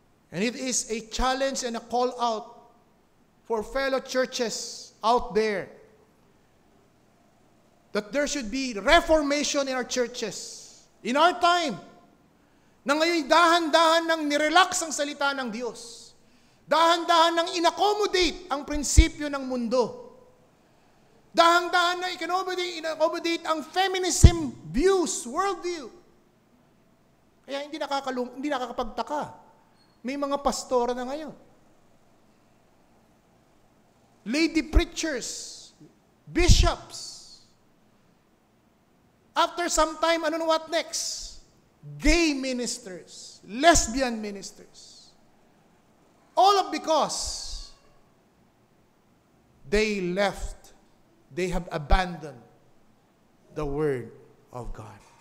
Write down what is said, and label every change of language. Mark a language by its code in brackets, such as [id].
[en] And it is a challenge and a call out for fellow churches out there that there should be reformation in our churches. In our time, [tl] na ngayon dahan-dahan nang nirelax ang salita ng Diyos. Dahan-dahan nang inaccommodate ang prinsipyo ng mundo. Dahan-dahan na inaccommodate ang feminism views, worldview. Kaya hindi nakakapagtaka. May mga pastora na ngayon. [en] Lady preachers, bishops. After some time, what next? Gay ministers, lesbian ministers. All because they have abandoned the Word of God.